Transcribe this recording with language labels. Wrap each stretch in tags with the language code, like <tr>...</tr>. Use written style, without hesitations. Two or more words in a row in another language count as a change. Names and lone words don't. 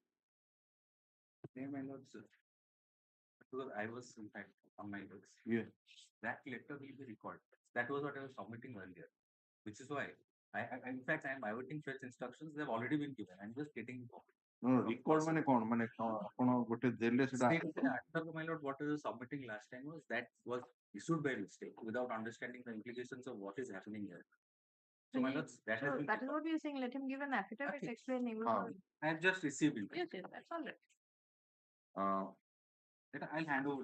<en>My lord, sir. Because I was in fact on my books. Yeah. That letter will be recorded. That was what I was submitting earlier, which is why in fact, I am awaiting such instructions. They've already been given. I'm just getting. No, record</en> <or>ମାନେ କଣ ମାନେ ଆପଣ ଗୋଟେ ଦେଲେ ସେଟା</or> <en>My lord, what I was submitting last time was that was issued by mistake without understanding the implications of what is happening here. So my lord, that has been. That is what we are saying. Let him give an affidavit Okay. explaining. I have just received it. Yes, that's all right. I'll hand over.</en>